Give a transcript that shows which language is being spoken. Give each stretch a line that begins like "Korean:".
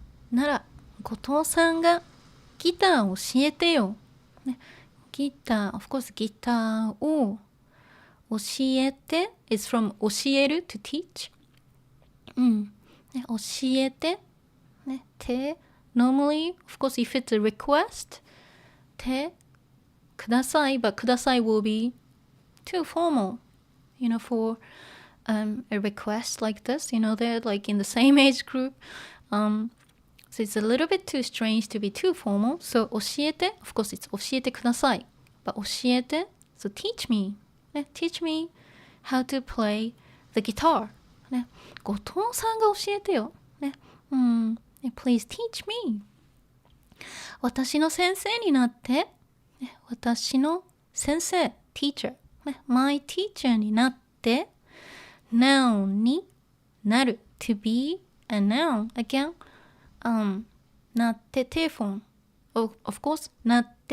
Japanese: なら、後藤さんがギターを教えてよ。
English: ね、ギター、of course
Japanese: ギターを教えて
English: is from 教える to teach.
Japanese: ね、教えて。ね、て。
English: Normally, of course, if it's a request, てください, but ください will be too formal, for a request like this. They're like in the same age group. So it's a little bit too strange to be too formal. So 教えて, of course, it's
Japanese: 教えてください.
English: But 教えて, so teach me. ね, teach me how to play the guitar.
Japanese: ね, 後藤さんが教えてよ.
English: ね, Please teach me.
Japanese: 私の先生になって。私の先生、
English: teacher。 My teacher
Japanese: になって。 noun になる。
English: to be a noun. Again, なって て form. Of course, なっ